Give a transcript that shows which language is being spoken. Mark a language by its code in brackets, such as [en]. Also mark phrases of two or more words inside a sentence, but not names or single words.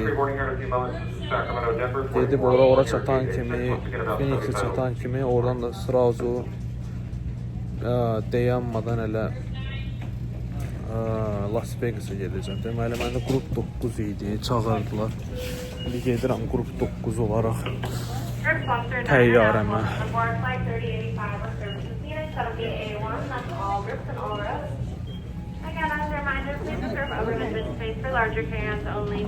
[az] Gedib ora çatan kimi, Phoenix'e çatan kimi, oradan da sırazu dayanmadan elə Las Vegas'a gedəcəm. Deməli, məndə qrup 9 idi, çağırdılar. İndi gedirəm qrup 9 olaraq təyyarəmə. [en] Again, as a reminder, please reserve overhead space for larger carry-ons only.